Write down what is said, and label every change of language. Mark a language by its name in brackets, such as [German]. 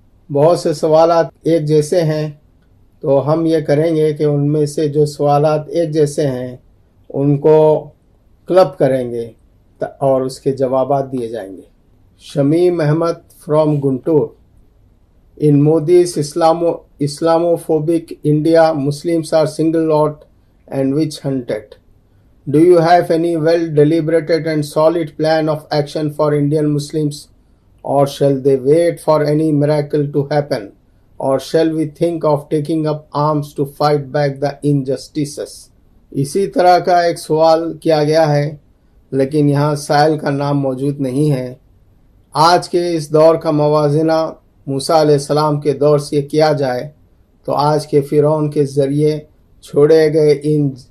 [Urdu] بہت سے سوالات ایک جیسے ہیں، تو ہم یہ کریں گے کہ ان میں سے جو سوالات ایک جیسے ہیں ان کو کلب کریں گے اور اس کے جوابات دیے جائیں گے۔ Shamim Ahmad from Guntur: [English] In Modi's Islamophobic India, Muslims are singled out and witch hunted. Do you have any well-deliberated and solid plan of action for Indian Muslims, or shall they wait for any miracle to happen, or shall we think of taking up arms to fight back the injustices? [Urdu] اسی طرح کا ایک سوال کیا گیا ہے، لیکن یہاں سائل کا نام موجود نہیں ہے۔ آج کے اس دور کا موازنہ موسیٰ علیہ السلام کے دور سے کیا جائے تو آج کے فرعون کے ذریعے چھوڑے گئے ان